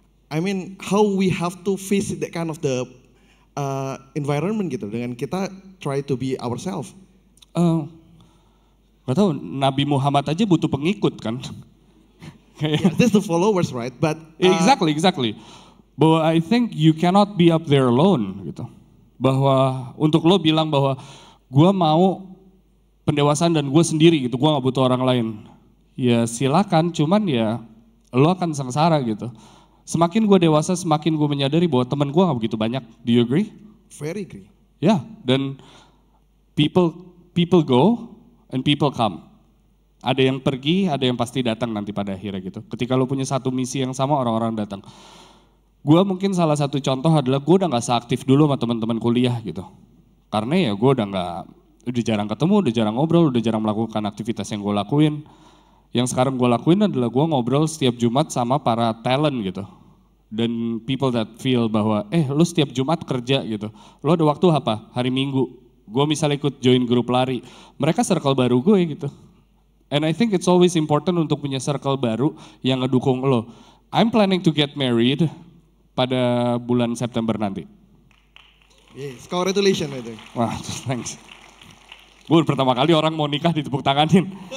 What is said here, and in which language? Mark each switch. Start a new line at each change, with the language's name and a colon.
English: I mean, how we have to face that kind of the environment gitu,
Indonesian: dengan kita
English: try to be ourselves.
Indonesian: Gak tau, Nabi Muhammad aja butuh pengikut kan?
English: Yeah, that's the followers, right? But exactly.
Indonesian: Bahwa
English: I think you cannot be up there alone gitu.
Indonesian: Bahwa untuk lo bilang bahwa gue mau pendewasaan dan gue sendiri gitu, gue gak butuh orang lain. Ya silakan, cuman ya lo akan sengsara gitu. Semakin gue dewasa, semakin gue menyadari bahwa teman gue gak begitu banyak.
English: Do you agree? Very agree.
Indonesian: Ya, dan
English: people go and people come.
Indonesian: Ada yang pergi, ada yang pasti datang nanti pada akhirnya gitu. Ketika lo punya satu misi yang sama, orang-orang datang. Gue mungkin salah satu contoh adalah gue udah gak seaktif dulu sama teman-teman kuliah gitu. Karena ya gue udah gak udah jarang ketemu, udah jarang ngobrol, udah jarang melakukan aktivitas yang gue lakuin. Yang sekarang gue lakuin adalah gue ngobrol setiap Jumat sama para talent gitu. Dan
English: people that feel
Indonesian: bahwa, lu setiap Jumat kerja gitu. Lo ada waktu apa? Hari Minggu. Gue misalnya ikut join grup lari. Mereka circle baru gue gitu.
English: And I think it's always important
Indonesian: untuk punya circle baru yang ngedukung lo.
English: I'm planning to get married
Indonesian: pada bulan September nanti.
English: Yes, congratulations itu. Wah, thanks.
Indonesian: Gue pertama kali orang mau nikah ditepuk tanganin.